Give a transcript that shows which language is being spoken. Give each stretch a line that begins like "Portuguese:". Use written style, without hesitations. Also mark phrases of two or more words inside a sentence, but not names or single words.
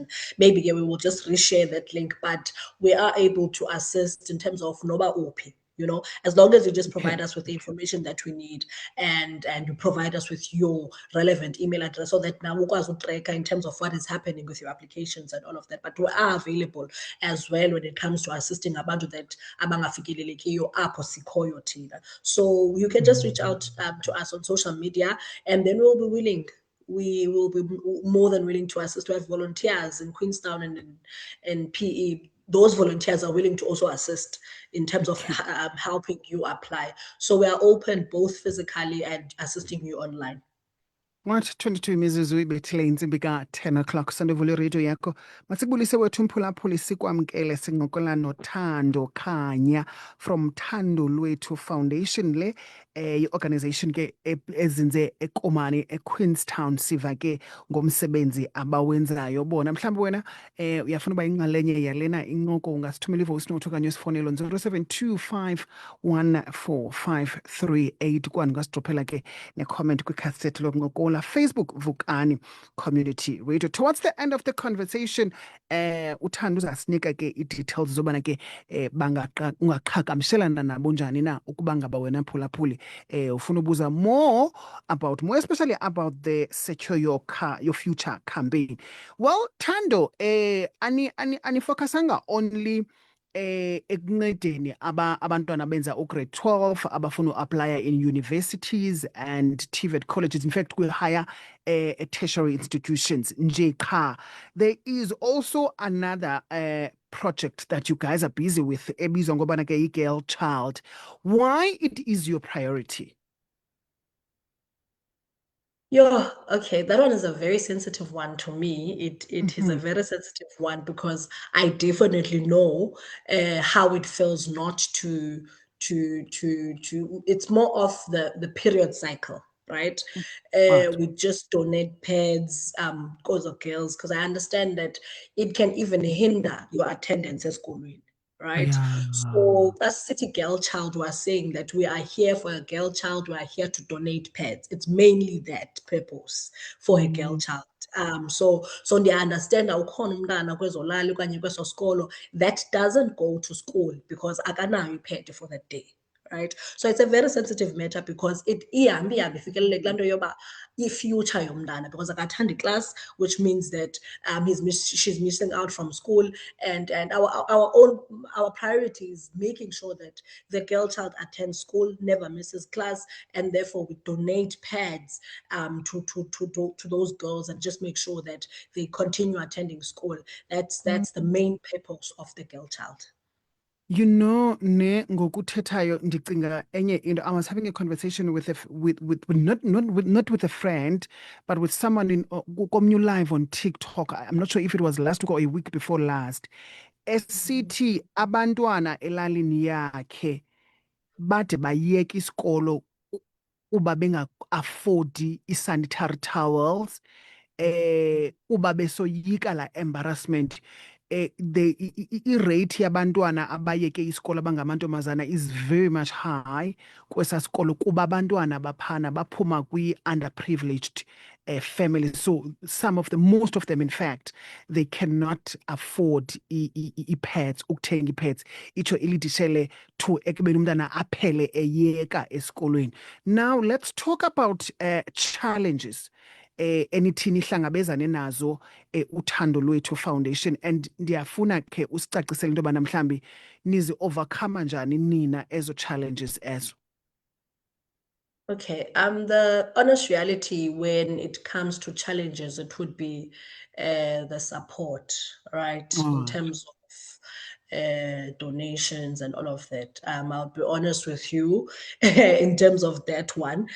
English: Maybe we will just reshare that link, but we are able to assist in terms of Noba OP. As long as you just provide us with the information that we need, and you provide us with your relevant email address, so that now we can track in terms of what is happening with your applications and all of that. But we are available as well when it comes to assisting abantu that
Xhosa: abangafikelelekiyo apho sikhoyo thina.
English: So you can just reach out to us on social media, and then we will be more than willing to assist. We have volunteers in Queenstown and in PE. Those volunteers are willing to also assist in terms of helping you apply. So we are open both physically and assisting you online.
Xhosa: What 22 imizuzu ibethile intsimbi ka-10 o'clock sandovula iradio yakho. Masikubulise wethu umphulaphuli sikwamkele sincokola noThando Khanya from Thando Lwethu Foundation, le i-organization ke ezinze eKomani eQueenstown. Siva ke ngomsebenzi abawenzayo bona. Mhlawumbi wena uyafuna uba inxalenye yalena incoko, ungasithumela ivoice note okanye usifonele on 0725145538 kwani ungasidrophela ke ne-comment kwikhasethi lokuncokola Facebook Vukani Community Radio.
English: Towards the end of the conversation,
Xhosa: uThando uzasinika ke i-details zobana ke ungaqhagamshelana nabo njani na ukuba ngaba wena mphulaphuli ufuna ubuza
English: more especially about the Secure Your Future campaign.
Xhosa: Well, Thando, anifocusanga only ekuncedeni abantwana benza grade 12 abafuna uapply
English: in universities and TVET colleges, in fact
Xhosa: kwi-higher
English: tertiary institutions
Xhosa: nje qha.
English: There is also another project that you guys are busy with
Xhosa: ebizwa ngobana ke
English: i-Girl Child. Why it is your priority? Yeah, okay. That one is a very sensitive one to me. It is a very sensitive one because I definitely know how it feels not to it's more of the period cycle, right? Right. We just donate pads because of girls, because I understand that it can even hinder your attendance at school, right? Yeah. So as City Girl Child, we are saying that we are here for a girl child. We are here to donate pads. It's mainly that purpose for a girl child.
Xhosa: So ndiya-understand awukhona umntana kwezolali okanye kweso sikolo
English: that doesn't go to school because
Xhosa: akanayo ipad
English: for that day. Right, so it's a very sensitive matter because it
Xhosa: ihambi ifikelele kulaa nto yoba i-future yomntana,
English: because akathandi class, which means that she's missing out from school, and our priority is making sure that the girl child attends school, never misses class, and therefore we donate pads to those girls and just make sure that they continue attending school. That's the main purpose of the Girl Child. You know,
Xhosa: ngokuthethayo ndicinga enye into.
English: I was having a conversation with not with a friend, but with someone in Commu Live on TikTok. I'm not sure if it was last week or a week before last.
Xhosa: Esithi abantwana elalini yakhe bade bayeka isikolo uba benga-afford i-sanitary towels uba besoyika la embarrassment. I-rate yabantwana abayeke isikolo abangamantombazana
English: is very much high
Xhosa: kwesa sikolo kuba abantwana baphana baphuma kwi-underprivileged families.
English: So most of them, in fact, they cannot afford i-pads,
Xhosa: ukuthenga i-pads. Itsho ilidishele to ekubeni umntana aphele eyeka esikolweni.
English: Now, let's talk about challenges
Xhosa: enithini ihlangabezane nazo uthando lwethu foundation, and ndiyafuna ke usicacisele into yobana mhlambi nizi overcome njani nina ezo challenges ezo.
English: Okay, the honest reality when it comes to challenges, it would be the support, right? In terms of donations and all of that. I'll be honest with you in terms of that one.